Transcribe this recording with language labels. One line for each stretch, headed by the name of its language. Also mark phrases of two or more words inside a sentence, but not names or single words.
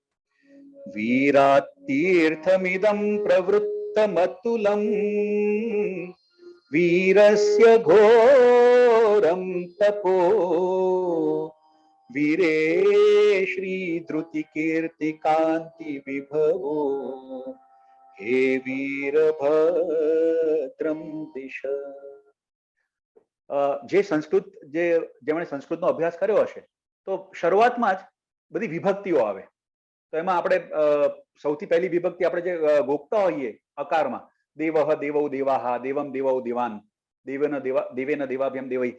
Sanskrit: वीरात्तीर्थमिदं प्रवृत्तमतुलम् वीरस्य घोर घोरं तपो वीरे श्री धृति कीर्ति कांति विभवो हे वीरभद्रं दिश.
Gujarati: જે સંસ્કૃત જેમણે સંસ્કૃતનો અભ્યાસ કર્યો હશે તો શરૂઆતમાં જ બધી વિભક્તિઓ આવે. તો એમાં આપણે સૌથી પહેલી વિભક્તિ આપણે જે ગોખતા હોઈએ અકારમાં,
Sanskrit: દેવઃ દેવૌ દેવાહા, દેવમ દેવૌ દેવાન, દેવેન દેવાભ્યમ દેવૈ.